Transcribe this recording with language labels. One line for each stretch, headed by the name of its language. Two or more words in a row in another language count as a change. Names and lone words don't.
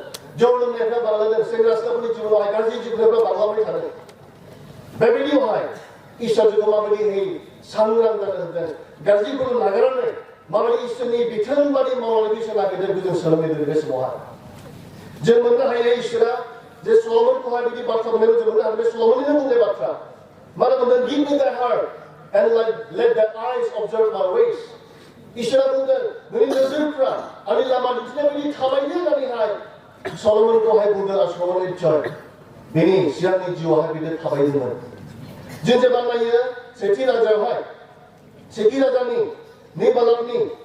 Bodo: जौ लोंनायफ्रा बांलांदों सेंग्रा सिख्लाफोरनि जिबनावहाय गाज्रि जिबनायफ्रा बांलांबाय थादों बेबायदियावहाय इसोरजों माबायदिहै सांग्रां जानो होदों गाज्रिफोरखौ नागारनानै माबायदि इसोरनि बिथोन बादि मावनानै बिसोर नागिरदों जों सोलोंनो बे समावहाय जों मोननो हायो इसोरा जे सल'मनखौहाय बिदि बाथ्रा बुंनायखौ जों मोननो हायो बे सल'मननिनो बुंनाय बाथ्रा मानो बुंदों
English: give me thy heart and let thy eyes observe my ways
Bodo: इसोरा बुंदों नोंनि नोजोरफ्रा आंनि लामा दिन्थिनाय बायदि थाबायनो होननानैहाय सल'मनखौहाय बुंदों आरो सल'मन निस्सय बेनि सिगांनि जिउआवहाय बिदि थाबायदोंमोन जों जेब्ला नायो सेथि राजानि नै बालाकनि